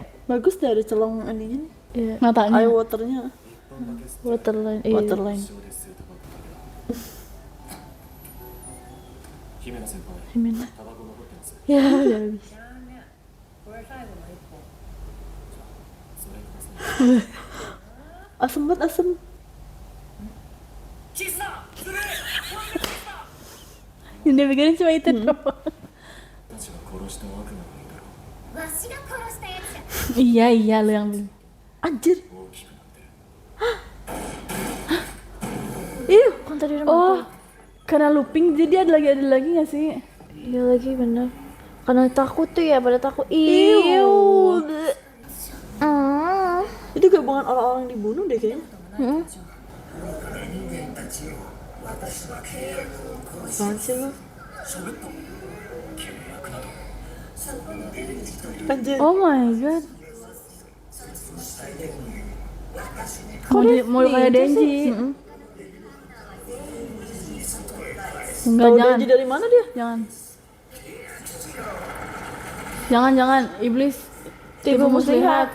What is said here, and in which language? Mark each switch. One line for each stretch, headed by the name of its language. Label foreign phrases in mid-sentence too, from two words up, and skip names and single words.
Indonesian: Bagus deh ada celong ininya nih. Iya. Matanya.
English: Eye waternya.
Indonesian: Waterline. Iya. Waterline.
Japanese: 姫野先輩
Indonesian: Himeno.
Japanese: タバコ残ってます
Indonesian: Ya udah habis.
Japanese: これ最後の一本それください
Indonesian: Asem banget asem. Yang dia pikirin cuma itu doang.
Japanese: たちが殺した悪魔がいたろわしが殺したやつじゃ
Indonesian: Iya lu yang bilang. Anjir.
Japanese: 大きくなってる
Indonesian: Kan tadi udah Oh, karena looping jadi ada lagi nggak sih? Iya lagi bener. Karena takut tuh ya, pada takut. Iu. Itu gabungan orang-orang yang dibunuh deh kayaknya. Apaan sih lu? Anjir.
English: Oh my god.
Indonesian: Mau kayak Denji. Enggak, Tahu jangan. Denji dari mana dia? Jangan, iblis. Tipu muslihat.